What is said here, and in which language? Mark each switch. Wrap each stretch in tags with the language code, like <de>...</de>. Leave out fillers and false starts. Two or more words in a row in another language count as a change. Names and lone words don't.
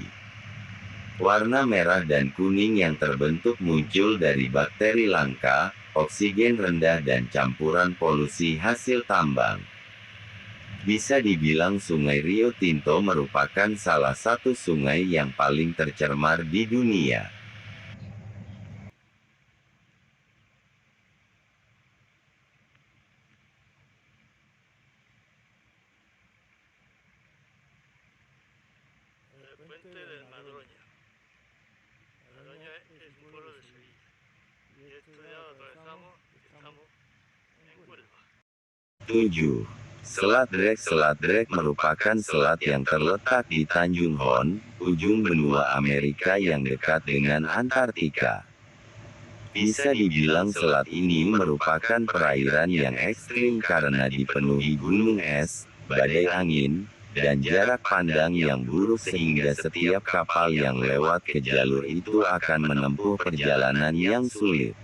<id>Warna merah dan kuning yang terbentuk muncul dari bakteri langka, oksigen rendah dan campuran polusi hasil tambang. Bisa dibilang Sungai Rio Tinto merupakan salah satu sungai yang paling tercemar di dunia.</id> <es>El puente del Madroña. Madroña es un pueblo de Sevilla. Y esto ya lo atravesamos y estamos en Huelva.</es> <id>7. Selat Drake. Selat Drake merupakan selat yang terletak di Tanjung Hon, ujung benua Amerika yang dekat dengan Antartika. Bisa dibilang selat ini merupakan perairan yang ekstrim karena dipenuhi gunung es, badai angin, dan jarak pandang yang buruk sehingga setiap kapal yang lewat ke jalur itu akan menempuh perjalanan yang sulit.</id>